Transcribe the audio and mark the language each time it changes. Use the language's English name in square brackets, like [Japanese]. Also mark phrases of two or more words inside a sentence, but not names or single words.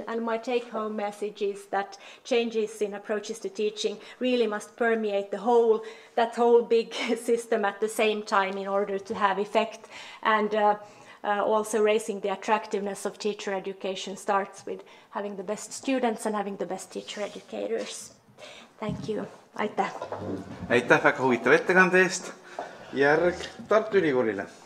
[English] And my take-home message is that changes in approaches to teaching really must permeate that whole big system at the same time in order to have effect. And also raising the attractiveness of teacher education starts with having the best students and having the best teacher educators. Thank you. [Estonian] Aitäh! Aitäh väga huvitava ettekande eest. Järg Tartu Ülikoolile.